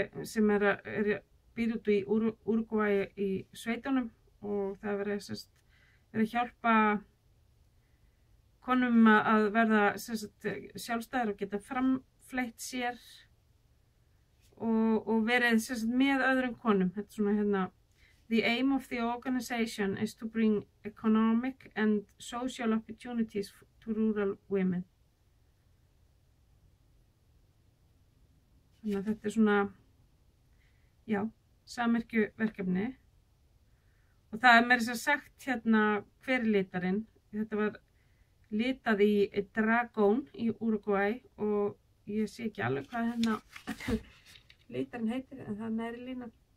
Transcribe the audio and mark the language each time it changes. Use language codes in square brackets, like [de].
[is] sem býr út í Uruguay í sveitunum og það er að hjálpa konum að verða sjálfstæðar og geta framfleytt sér og verið með öðrum konum. Þetta er svona hérna [en] The aim of the organization is to bring economic and social opportunities to rural women. [is] Þannig að þetta er svona, já, samyrkjuverkefni. Og það er meira sagt hérna hver er litarinn. Þetta var litað í Dragón í Uruguay og ég sé ekki alveg hvað hérna litarinn heitir, en það er næri lína.